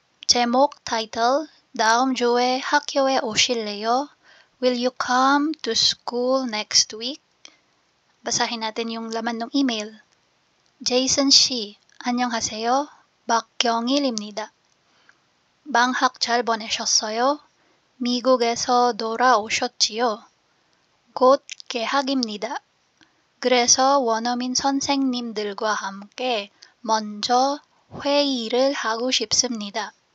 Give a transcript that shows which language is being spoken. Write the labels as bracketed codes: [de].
[ko] 제목, title, 다음 주에 학교에 오실래요? [en] Will you come to school next week? [tl] Basahin natin yung laman ng email. [ko] Jason 씨, 안녕하세요. 박경일입니다. 방학 잘 보내셨어요? 미국에서 돌아오셨지요? 곧 개학입니다. 그래서 원어민 선생님들과 함께 먼저 회의를 하고 싶습니다.